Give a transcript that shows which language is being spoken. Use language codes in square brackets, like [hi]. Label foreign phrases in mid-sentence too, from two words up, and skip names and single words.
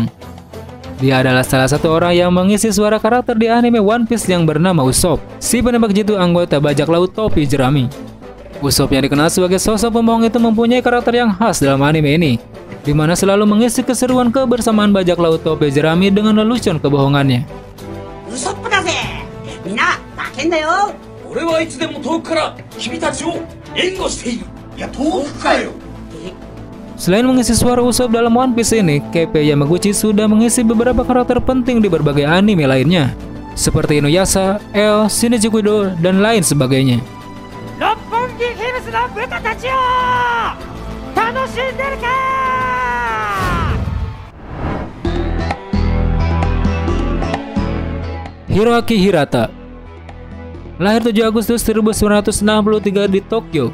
[id] Dia adalah salah satu orang yang mengisi suara karakter di anime One Piece yang bernama Usopp, si penembak jitu anggota bajak laut topi jerami. Usopp yang dikenal sebagai sosok pembohong itu mempunyai karakter yang khas dalam anime ini, di mana selalu mengisi keseruan kebersamaan bajak laut topi jerami dengan lelucon kebohongannya. [ja] ウソップだぜみんな叫んだよ俺はいつでも遠くから君たちを援護しているいや遠くかよ [id] Selain mengisi suara Usopp dalam One Piece ini, K.P. Yamaguchi sudah mengisi beberapa karakter penting di berbagai anime lainnya, seperti Inuyasha, L, Shinichi Kudo, dan lain sebagainya. Hiroaki Hirata lahir 7 Agustus 1963 di Tokyo.